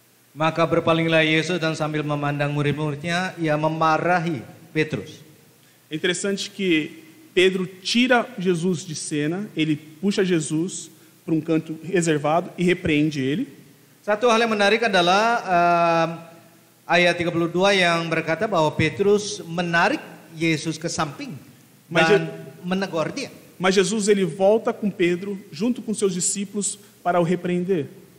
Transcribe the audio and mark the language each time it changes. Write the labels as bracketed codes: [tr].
[id] Maka berpalinglah Yesus dan sambil memandang murid-muridnya, ia memarahi Petrus. [pt] É interessante que Pedro tira Jesus de cena, ele puxa Jesus para um canto reservado e repreende ele. [id] Satu hal yang menarik adalah ayat 32 yang berkata bahwa Petrus menarik Yesus ke samping dan menegur dia. [pt] Mas Jesus ele volta com Pedro junto com seus discípulos para o repreender.